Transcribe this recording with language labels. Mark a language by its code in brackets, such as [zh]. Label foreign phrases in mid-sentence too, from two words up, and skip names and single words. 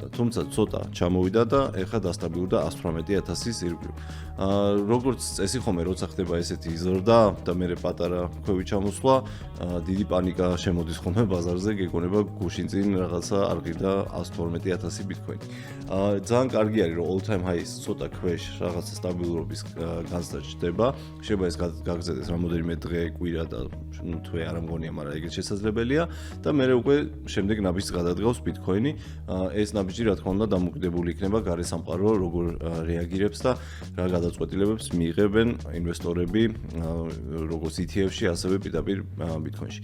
[ka] თუმცა ცოტა ჩამოვიდა და ეხლა დასტაბილურდა $118,000-ის ირგვლივ. როგორც წესი ხომ როცა ხდება ესეთი ზრდა და მე პატარა ქვევი ჩამოსვლა, დიდი პანიკა შემოდის ხომ ბაზარზე, გეკონება გუშინ წინ რაღაცა არ ღირდა $112,000 ბიტკოინი. ძალიან კარგი არის, რომ [en] all time high- [ka] ის ცოტა ქვეშ რაღაცა სტაბილურობის განცდა ჩდება. შეიძლება ეს გაგრძელდეს რამოდენიმე დღე, კვირა და თვე არ მგონია, მაგრამ ეგეც შესაძლებელია და მე უკვე შემდეგ ნაბიჯს გადადგავს ბიტკოინი. ეს ნაბიჯი რა თქმა უნდა დამოკიდებული იქნება გარესამყარო როგორ რეაგირებს და რა გადაწყვეტილებებს მიიღებენ ინვესტორები როგორც ETF-ში, ასევე პირდაპირ ბიტკოინში.